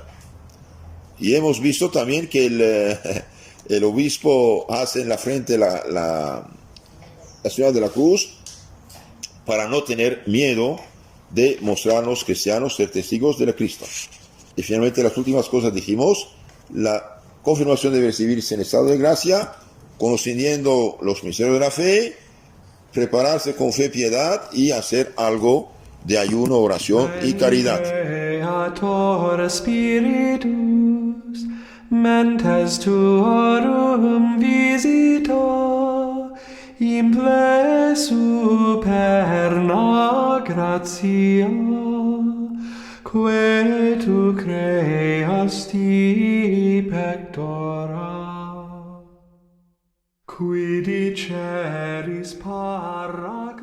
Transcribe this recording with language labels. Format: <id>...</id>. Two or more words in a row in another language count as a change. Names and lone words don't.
<es>Y hemos visto también que el obispo hace en la frente la señal de la cruz para no tener miedo de mostrarnos cristianos, ser testigos de la Cristo. Y finalmente las últimas cosas dijimos, la confirmación debe recibirse en estado de gracia, conociendo los misterios de la fe, prepararse con fe, piedad y hacer algo de ayuno, oración y caridad.</es> <la>Creator Spiritus, mentes tuorum visita, imple superna gratia, que tu creasti pectora, qui diceris para</la>